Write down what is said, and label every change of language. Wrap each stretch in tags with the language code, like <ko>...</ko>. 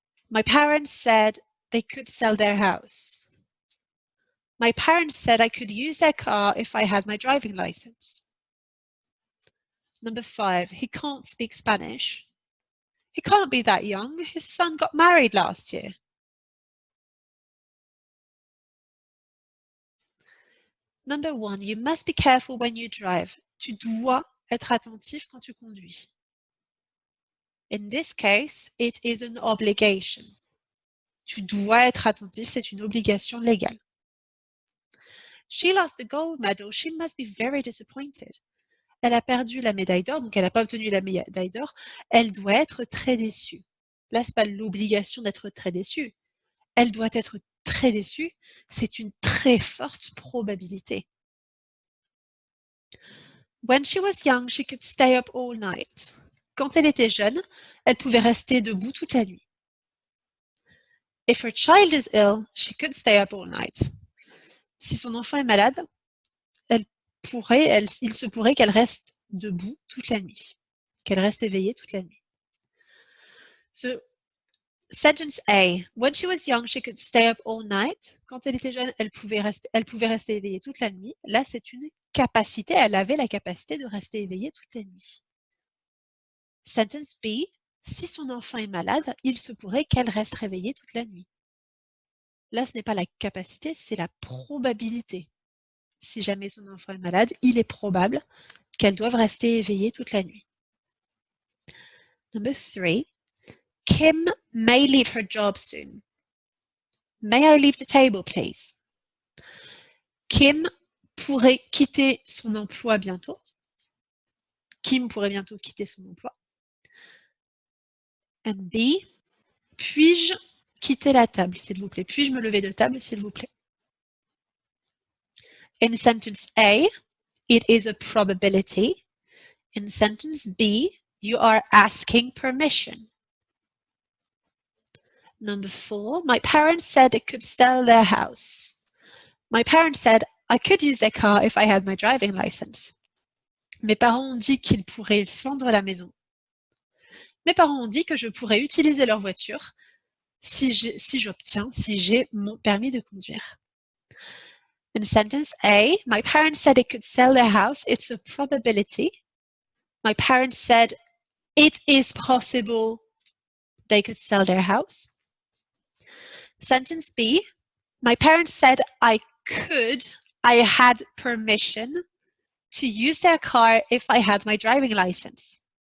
<en>My parents said they could sell their house. My parents said I could use their car if I had my driving license. Number 5. He can't speak Spanish. He can't be that young. His son got married last year. Number 1. You must be careful when you drive.</en> <fr>Tu dois être attentif quand tu conduis.</fr> <en>In this case, it is an obligation.</en> <fr>Tu dois être attentif, c'est une obligation légale.</fr> <en>She lost the gold medal. She must be very disappointed.</en> <fr>Elle a perdu la médaille d'or, donc elle n'a pas obtenu la médaille d'or. Elle doit être très déçue. Là, ce n'est pas l'obligation d'être très déçue. Elle doit être très déçue. C'est une très forte probabilité.</fr> <en>When she was young, she could stay up all night.</en> <fr>Quand elle était jeune, elle pouvait rester debout toute la nuit.</fr> <en>If her child is ill, she could stay up all night.</en> <fr>Si son enfant est malade, il se pourrait qu'elle reste debout toute la nuit, qu'elle reste éveillée toute la nuit.</fr> <en>So, sentence A. When she was young, she could stay up all night.</en> <fr>Quand elle était jeune, elle pouvait rester éveillée toute la nuit. Là, c'est une capacité. Elle avait la capacité de rester éveillée toute la nuit.</fr> <en>Sentence B.</en> <fr>Si son enfant est malade, il se pourrait qu'elle reste réveillée toute la nuit. Là, ce n'est pas la capacité, c'est la probabilité. Si jamais son enfant est malade, il est probable qu'elle doive rester éveillée toute la nuit.</fr> <en>Number 3. Kim may leave her job soon. May I leave the table, please?</en> <fr>Kim pourrait quitter son emploi bientôt. Kim pourrait bientôt quitter son emploi.</fr> <en>And B.</en> <fr>Puis-je quitter la table, s'il vous plaît? Puis-je me lever de table, s'il vous plaît?</fr> <en>In sentence A, it is a probability. In sentence B, you are asking permission. Number 4, my parents said they could sell their house. My parents said I could use their car if I had my driving license.</en> <fr>Mes parents ont dit qu'ils pourraient vendre la maison. Mes parents ont dit que je pourrais utiliser leur voiture si j'ai mon permis de conduire.</fr> <en>In sentence A, my parents said they could sell their house. It's a probability. My parents said it is possible they could sell their house. Sentence B, my parents said I had permission to use their car if I had my driving license.</en>